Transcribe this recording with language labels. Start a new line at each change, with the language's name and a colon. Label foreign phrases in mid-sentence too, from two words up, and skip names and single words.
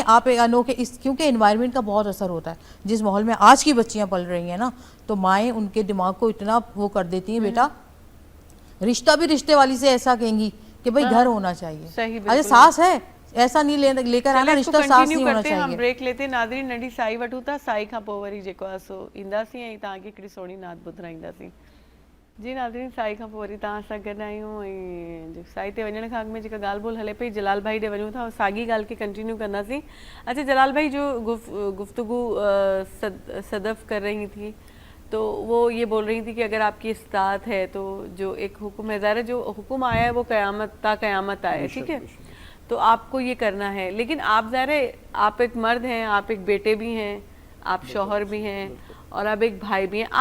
Urdu: آپ انوکھے کیونکہ انوائرمنٹ کا بہت اثر ہوتا ہے. جس ماحول میں آج کی بچیاں پل رہی ہیں نا, تو مائیں ان کے دماغ کو اتنا وہ کر دیتی ہیں, بیٹا رشتہ بھی رشتے والی سے ایسا کہیں گی کہ بھائی گھر ہونا چاہیے. ارے ساس ہے ایسا نہیں لے کر آنا, رشتہ ساس نہیں ہونا چاہیے. ہم بریک لیتے ناظرین,
Sindhi: नंढी साई वठूं था, साई खां पोइ वरी जेको आहे सो ईंदासीं ऐं तव्हांखे हिकिड़ी सोणी नात ॿुधाईंदासीं. जी नाज़रीन, साई खां पोइ वरी तव्हां सां गॾु आहियूं ऐं साई ते वञण खां अॻु में जेका ॻाल्हि ॿोल हले पई जलाल भाई ॾे वञूं था और साॻी ॻाल्हि खे कंटिन्यू कंदासीं।
Urdu: اچھا جلال بھائی، جو گفتگو صدف کر رہی تھی تو وہ یہ بول رہی تھی کہ اگر آپ کی استطاعت ہے تو جو ایک حکم ہے، ظاہر جو حکم آیا ہے وہ قیامت آیا ہے، ٹھیک ہے، تو آپ کو یہ کرنا ہے. لیکن آپ ظاہر ہے آپ ایک مرد ہیں، آپ ایک بیٹے بھی ہیں، آپ شوہر بھی ہیں اور آپ ایک بھائی بھی ہیں.